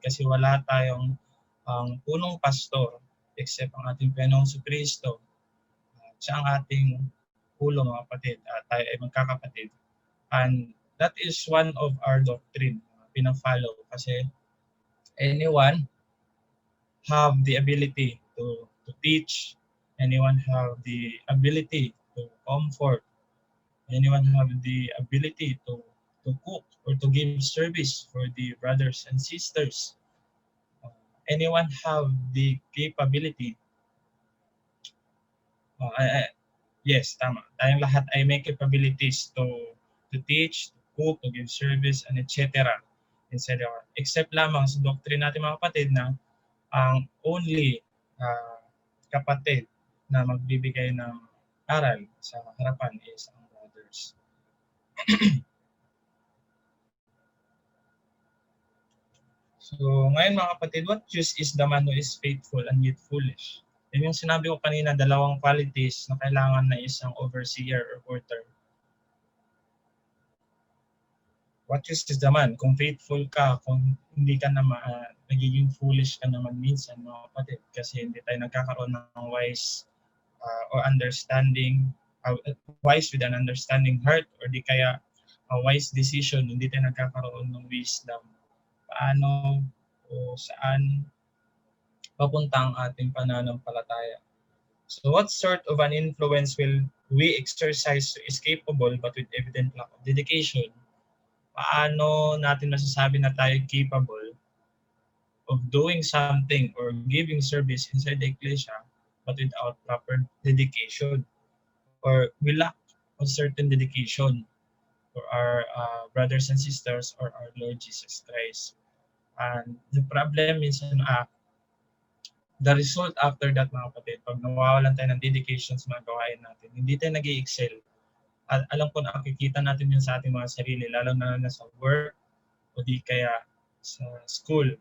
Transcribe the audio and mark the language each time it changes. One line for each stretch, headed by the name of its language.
Filipino: Kasi wala tayong punong pastor except ang ating Panginoong Kristo. Siya ang ating ulo, mga kapatid. Tayo ay magkakapatid.
English: And that is one of our doctrine, pina-follow. Kasi anyone have the ability to teach, anyone have the ability to comfort, anyone have the ability to cook or to give service for the brothers and sisters. Anyone have the capability. Yes, tama.
Filipino: Tayong lahat ay may
English: capabilities to teach, to cook, to give service, and etc.
Filipino: Except lamang sa doctrine natin, mga kapatid, na ang only kapatid na magbibigay ng aral sa harapan is ang brothers.
English: So ngayon, mga kapatid, what use is the man who is faithful and yet foolish?
Filipino: Yung sinabi ko kanina, dalawang qualities na kailangan na isang overseer or porter.
English: What use is the man?
Filipino: Kung faithful ka, kung hindi ka naman, nagiging foolish ka naman minsan, mga kapatid, kasi hindi tayo nagkakaroon ng wise or understanding, wise with an understanding heart, or di kaya a wise decision, hindi tayo nagkakaroon ng wisdom. Paano o saan papunta ang ating pananampalataya.
English: So what sort of an influence will we exercise to is capable but with evident lack of dedication?
Filipino: Paano natin masasabi na tayo
English: capable of doing something or giving service inside the Iglesia but without proper dedication? Or we lack of certain dedication for our brothers and sisters or our Lord Jesus Christ. And the problem is the result after that mga kapatid,
Filipino: pag nawawalan tayo ng dedication sa mga gawain natin, hindi tayo nag-i-excel. At alam ko nakikita natin yun sa ating mga sarili, lalo na sa work o di kaya sa school.